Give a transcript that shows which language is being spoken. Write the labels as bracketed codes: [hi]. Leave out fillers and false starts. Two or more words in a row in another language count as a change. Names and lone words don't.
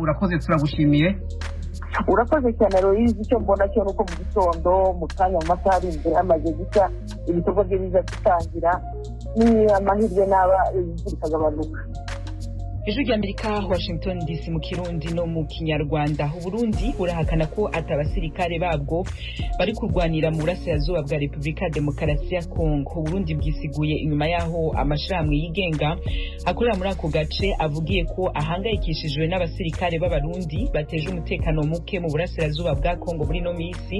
[rw] Urakoze, turagushimiye. Urakoze cyane Aloyizi, icyo mbona cyo nuko mu gitondo mu kanya mu masaha ari imbere hamaze gucya ibikorwa bye biza gutangira, ni amahirwe n'aba imvura ikagabanuka. [rn] Ijwi ry'Amerika, Washington DC mu Kirundi no mu Kinyarwanda. Uburundi burahakana ko atabasirikare babwo bari kurwanira mu burasirazuba bwa Repubulika ya Demokarasi ya Kongo. Uburundi bwisiguye inyuma yaho amashirahamwe yigenga akorera muri ako gace avugiye ko ahangayikishijwe n'abasirikare b'Abarundi bateje umutekano muke mu burasirazuba bwa Kongo muri no misi.